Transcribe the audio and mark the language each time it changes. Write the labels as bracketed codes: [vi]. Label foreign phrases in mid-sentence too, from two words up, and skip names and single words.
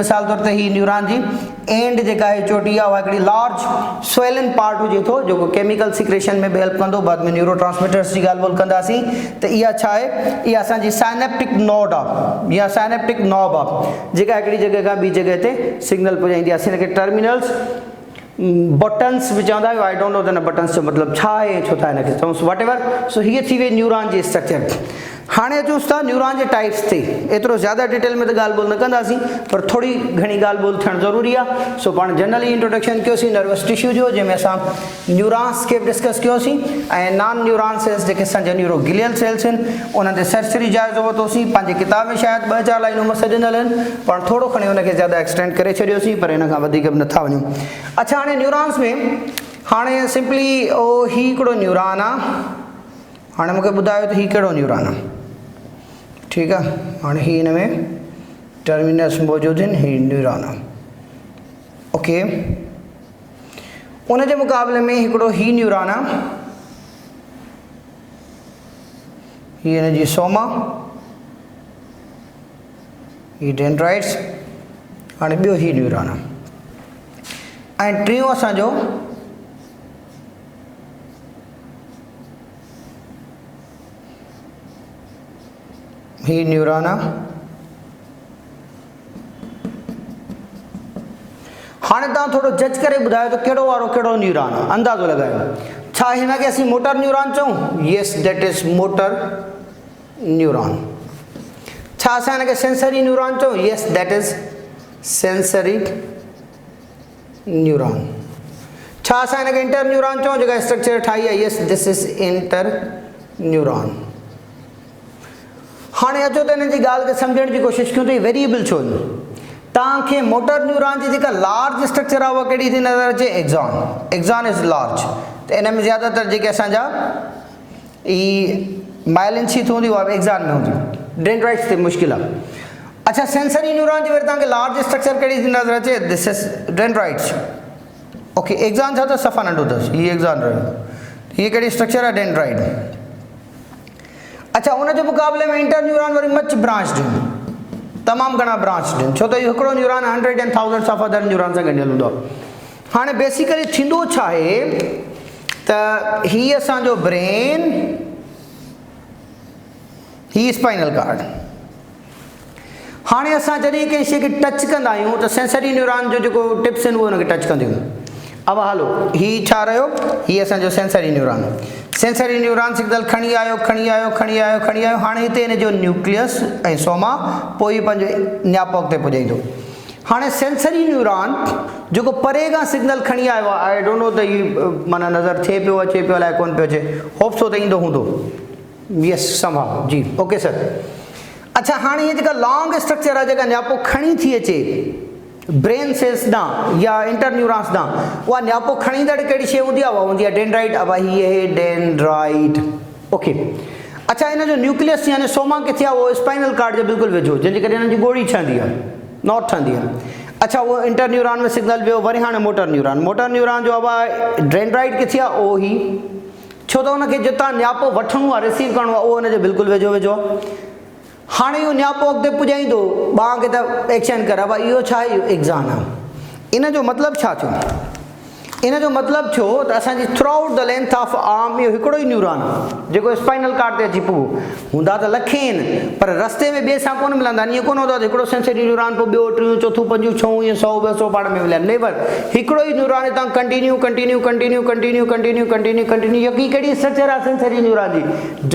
[sd] मिसाल तौर ते ही न्यूरॉन जी एंड जेका आहे चोटी आहे, उहा हिकिड़ी [en] large swollen part [sd] हुजे थो, जेको [en] chemical secretion [sd] में बि हेल्प कंदो। बाद में [en] neuro transmitters [sd] जी ॻाल्हि ॿोल कंदासीं। त इहा छा आहे? इहा असांजी [en] synaptic node [sd] आहे या [en] synaptic knob [sd] आहे, जेका हिकिड़ी जॻह खां ॿी जॻह ते सिग्नल पुॼाईंदी आहे। असीं हिनखे [en] terminals buttons [sd] बि चवंदा आहियूं। [en] I don't know [sd] त हिन बटन्स जो मतिलबु छा आहे, छो था हिनखे चऊंसि [en] what ever. [sd] सो हीअ थी वई न्यूरॉन जी स्ट्रक्चर। हाणे अचूं था न्यूरॉन जे टाइप्स ते। एतिरो ज़्यादा डिटेल में तो ॻाल्हि ॿोल न कंदासीं, पर थोड़ी घणी ॻाल्हि ॿोल थियणु ज़रूरी आहे। सो पाण जनरली इंट्रोडक्शन कयोसीं [en] nervous tissue [sd] जो, जंहिंमें असां न्यूरॉन्स खे बि डिस्कस कयोसीं ऐं [en] non neuron cells [sd] जेके असांजा [en] neuroglial cells [sd] आहिनि उन्हनि ते सरसरी जाइज़ो वरितोसीं। पंहिंजी किताब में शायदि 2-4 लाइनूं मस ॾिनल आहिनि, पर थोरो खणी हुनखे ज़्यादा एक्सटेंड करे छॾियोसीं, पर हिन खां वधीक बि नथा वञूं। अच्छा, हाणे न्यूरॉन्स में हाणे सिंपली ही हिकिड़ो न्यूरॉन आहे। हाणे मूंखे ॿुधायो त ही कहिड़ो न्यूरॉन आहे? ठीक है, हाँ ही इन में टर्मिनस मौजूद है, ही न्यूरॉन है। ओके, उन जे मुकाबले में हिकिड़ो ही न्यूरॉन है, ही इन जी सोमा, ही डेंड्राइट्स, हाँ ॿियो ही न्यूरॉन है। ऐं टियों असांजो ही न्यूरॉन आहे। हाणे तव्हां थोरो जज करे ॿुधायो त कहिड़ो वारो कहिड़ो न्यूरॉन आहे, अंदाज़ो लॻायो। छा हिनखे असीं [en] motor neuron [sd] चऊं? [en] yes, that is motor neuron. [sd] छा असां हिनखे [en] sensory neuron [sd] चऊं? [en] yes, that is sensory neuron. [sd] छा असां हिनखे [en] inter neuron [sd] चऊं जेका स्ट्रक्चर ठाही आहे? [en] yes, this is inter neuron. [sd] हाणे अचो त हिन जी ॻाल्हि खे सम्झण जी कोशिशि कयूं त ही वेरिएबल छो आहिनि। तव्हांखे [en] motor neuron [sd] जी जेका [en] large structure [sd] आहे उहा कहिड़ी थी नज़र अचे? [en] axon. axon is large. [sd] त इन में ज़्यादातर जेके असांजा ई [en] myelin sheath [sd] हूंदी उहा एक्सॉन में हूंदी, डेंड्राइट्स ते मुश्किल आहे। अच्छा, [en] sensory neuron [sd] जे वेर तव्हांखे [en] large structure [sd] कहिड़ी थी नज़र अचे? [en] this is dendrites. okay, axon [sd] छा अथसि? सफ़ा नंढो अथसि, हीअ एक्सॉन रहियो। हीअ कहिड़ी स्ट्रक्चर आहे? डेंड्राइट। अच्छा, उन जे मुक़ाबले में [en] inter neuron [sd] वरी मच ब्रांच्ड आहिनि, तमामु घणा ब्रांच्ड आहिनि, छो त इहो हिकिड़ो न्यूरॉन [en] 100 and thousands of other neuron [sd] सां गंढियल हूंदो आहे। हाणे बेसिकली थींदो छा आहे त ही असांजो ब्रेन, ही [en] spinal cord. [sd] हाणे असां जॾहिं कंहिं शइ खे टच कंदा आहियूं त [en] sensory neuron [sd] जो जेको टिप्स आहिनि उहे हुनखे टच कंदियूं। अब हलो, ही छा रहियो? ही असांजो [en] sensory neuron. sensory neuron signal [sd] खणी आयो, खणी आयो, खणी आयो, खणी आयो। हाणे हिते हिन जो न्यूक्लियस ऐं सोमा, पोइ ही पंहिंजे न्यापक ते पुॼाईंदो। हाणे [en] sensory neuron [sd] जेको परे खां सिग्नल खणी आयो आहे, [en] I don't know [sd] त ही माना नज़र थिए पियो, अचे पियो, अलाए कोन पियो अचे, [en] hope so [sd] त ईंदो हूंदो। यस, संभाव जी, ओके सर। अच्छा, हाणे हीअ जेका [en] long structure [sd] आहे जेका न्यापो खणी थी अचे [en] brain cells [sd] ॾांहुं या [en] inter neurons [sd] ॾांहुं, उहा न्यापो खणींदड़ कहिड़ी शइ हूंदी आहे? उहा हूंदी आहे डेंड्राइट। अब हीअ आहे डेंड्राइट। ओके, अच्छा, हिन जो न्यूक्लियस यानी सोमा किथे आहे? उहो [en] spinal cord [sd] जे बिल्कुलु वेझो, जंहिंजे करे हिननि जी ॻोड़ी ठहंदी आहे, नॉट ठहंदी आहे। अच्छा, उहो [en] inter neuron [sd] में सिग्नल वियो। वरी हाणे [en] motor neuron. motor neuron [sd] जो अब डेंड्राइट किथे आहे? ओ ही, छो त हुनखे जितां न्यापो वठणो आहे, रिसीव करिणो आहे, उहो हुनजे बिल्कुलु वेझो वेझो आहे। हाणे इहो न्यापो अॻिते पुॼाईंदो, ॿांह खे त एक्शन करे। अब इहो छा आहे? इहो एक्सॉन आहे। इन जो मतिलबु छा थियो? इन जो मतिलबु थियो त असांजी [en] through out the length of arm [sd] इहो हिकिड़ो ई न्यूरॉन आहे जेको [en] spinal cord [sd] ते अची पुॻो। हूंदा त लखे आहिनि, पर रस्ते में ॿिए सां कोन मिलंदा। ईअं कोन हूंदो आहे हिकिड़ो [en] sensory neuron [sd] पोइ ॿियो, टियों, चोथों, पंजूं, छहों, ईअं 100-200 पाण में मिलनि। नेवर, हिकिड़ो ई न्यूरॉन हितां [en] continue continue continue continue continue continue continue [sd] कंटिन्यू कंटिन्यू कंटिन्यू। यकी कहिड़ी स्ट्रक्चर आहे [en] sensory neuron [sd] जी?